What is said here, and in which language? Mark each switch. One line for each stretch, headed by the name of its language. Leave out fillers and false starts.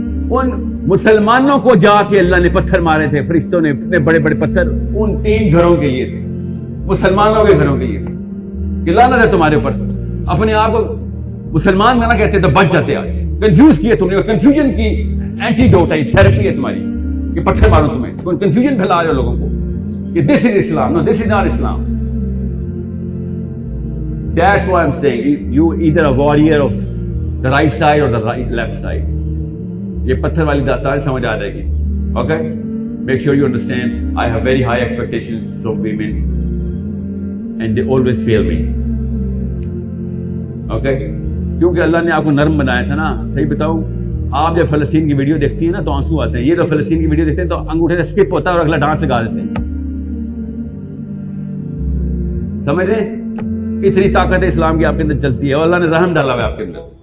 Urdu: ان مسلمانوں کو جا کے اللہ نے پتھر مارے تھے فرشتوں نے, اتنے بڑے بڑے پتھر ان 3 گھروں کے لیے تھے, مسلمانوں کے گھروں کے لیے تھے, کہ لعنت ہے تمہارے اوپر. اپنے آپ کو مسلمان نہ کہتے تو بچ جاتے. آج کنفیوز کیے تم نے, اور کنفیوژن کی اینٹیڈوٹ ہے, تھراپی ہے تمہاری, کہ پتھر مارو تمہیں, کنفیوژن پھیلا رہے ہو لوگوں کو کہ
English: This is اسلام. No, this is not اسلام. That's why I'm saying you either a warrior of the right side or the left side.
Urdu: یہ پتھر والی داستان سمجھ آ جائے گی. Okay,
English: Make sure you understand. I have very high expectations from women and they always fail me.
Urdu: Okay, کیونکہ اللہ نے آپ کو نرم بنایا تھا نا. صحیح بتاؤں, آپ جب فلسطین کی ویڈیو دیکھتی ہیں نا تو آنسو آتے ہیں. یہ تو فلسطین کی ویڈیو دیکھتے ہیں تو انگوٹھے سے اسکپ ہوتا ہے اور اگلا ڈانس لگا دیتے ہیں. سمجھ رہے, اتنی طاقت اسلام کی آپ کے اندر چلتی ہے, اور اللہ نے رحم ڈالا ہوا ہے آپ کے اندر.